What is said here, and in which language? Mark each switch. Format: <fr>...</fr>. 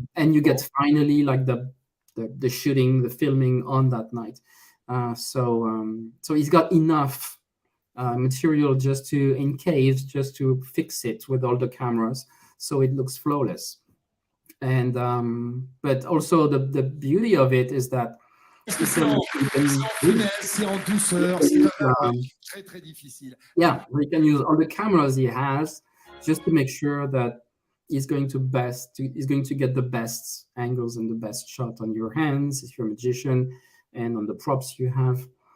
<en>And you get finally like the shooting, the filming on that night. So he's got enough material just to fix it with all the cameras, so it looks flawless. And but also the beauty of it is that</en> <fr>C'est en finesse, c'est en douceur, c'est très très difficile.</fr> <en>Yeah, we can use all the cameras he has just to make sure that he's going to get the best angles and the best shot on your hands if you're a magician, and on the props you have.</en>